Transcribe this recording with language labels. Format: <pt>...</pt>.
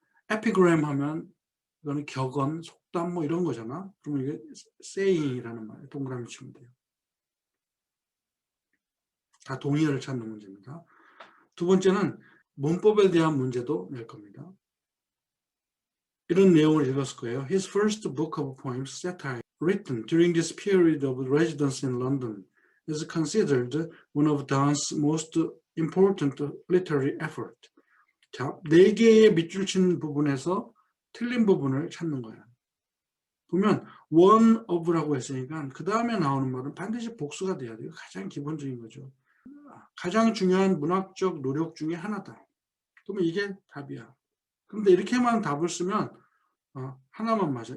<ko>에피그램 하면 이거는 격언, 속담 뭐 이런 거잖아. 그러면 이게 saying이라는 말이에요. 동그라미 치면 돼요. 다 동의어를 찾는 문제입니다. 두 번째는 문법에 대한 문제도 낼 겁니다. 이런 내용을 읽었을 거예요.</ko> <en>His first book of poems, satire, written during this period of residence in London, is considered one of Donne's most important literary effort.</en> <ko>자, 4개의 밑줄 친 부분에서 틀린 부분을 찾는 거예요. 보면 one of라고 했으니까 그 다음에 나오는 말은 반드시 복수가 돼야 돼요. 가장 기본적인 거죠. 가장 중요한 문학적 노력 중에 하나다. 그러면 이게 답이야. 그런데 이렇게만 답을 쓰면 하나만 맞아.</ko>